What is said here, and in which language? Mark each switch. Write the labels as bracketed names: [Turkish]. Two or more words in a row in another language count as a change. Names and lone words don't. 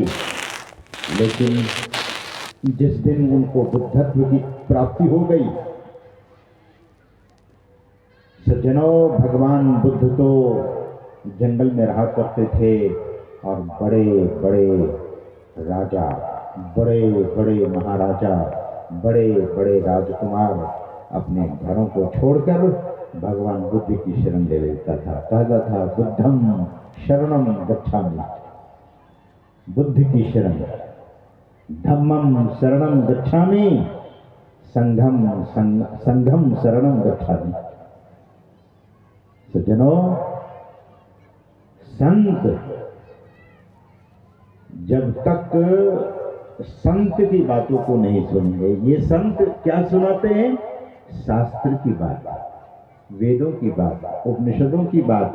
[Hindi] लेकिन जिस दिन उनको बुद्धत्व की प्राप्ति हो गई सज्जनों, भगवान बुद्ध तो जंगल में रहा करते थे और बड़े बड़े राजा, बड़े बड़े महाराजा, बड़े बड़े राजकुमार अपने घरों को छोड़कर भगवान बुद्ध की शरण ले लेता था। कहता था [Pali] बुद्धम शरणम गच्छामि, [Hindi] बुद्ध की शरण, [Pali] धम्मम शरणम गच्छामि, संघम शरणम गच्छामि। [Hindi] सज्जनों, संत जब तक संत की बातों को नहीं सुनेंगे, ये संत क्या सुनाते हैं? शास्त्र की बात, वेदों की बात, उपनिषदों की बात।